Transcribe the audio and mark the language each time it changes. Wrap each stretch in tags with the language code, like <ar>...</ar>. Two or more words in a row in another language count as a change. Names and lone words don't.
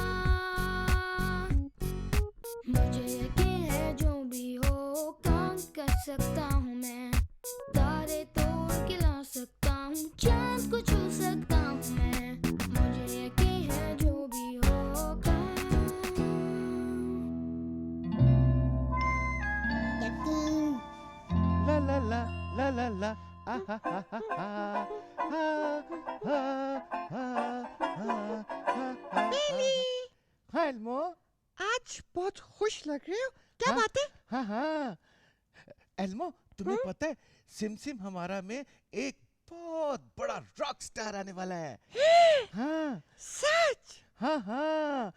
<hi>मुझे यकीन है जो भी हो काम कर सकता हूँ मैं, तारे तोड़ के ला सकता हूँ, चांद को छू सकता हूँ मैं। मुझे यकीन है जो भी हो काम। यकीन। La la la la la la ah ha ha ha ha ha ha ha ha बेली, हाँ एल्मो, आज बहुत खुश लग रहे हो, क्या हाँ? बात है? हाँ हाँ एल्मो, तुम्हें पता है सिमसिम हमारा में एक बहुत बड़ा</hi> <en>rock star</en> <hi>आने वाला है। हाँ सच? हाँ हाँ</hi>